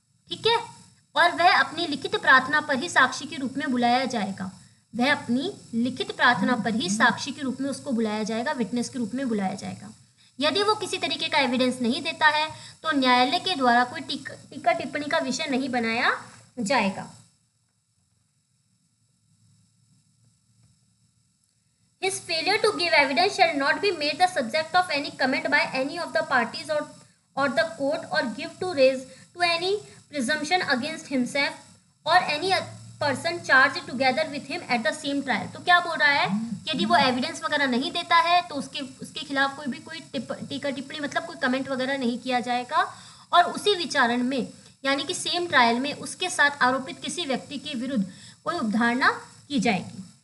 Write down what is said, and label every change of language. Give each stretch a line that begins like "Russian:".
Hindi: ठीक है, और वह अपनी लिखित प्रार्थना पर ही साक्षी के रूप में बुलाया जाएगा। वह अपनी लिखित प्रार्थना पर ही साक्षी के रूप में उसको बुलाया जाएगा, विटनेस के रूप में बुलाया जाएगा। यदि वो किसी तरीके का एविडेंस नहीं देता है तो न्यायालय के द्वारा कोई टीका टिप्पणी का विषय नहीं बनाया जाएगा।
English: His failure to give evidence shall not be made the subject of any comment by any of the parties or the court, or give to raise to any presumption against himself or any person charged together with him at the same trial।
Hindi: तो क्या बोल रहा है कि यदि वो evidence वगैरह नहीं देता है तो उसके खिलाफ कोई टीका टिप्पणी मतलब कोई कमेंट वगैरह नहीं किया जाएगा, और उसी विचारण में यानी कि
English: same trial
Hindi: में उसके साथ आरोपित किसी व्यक्ति के विरुद्ध कोई उपधारणा की जाएगी।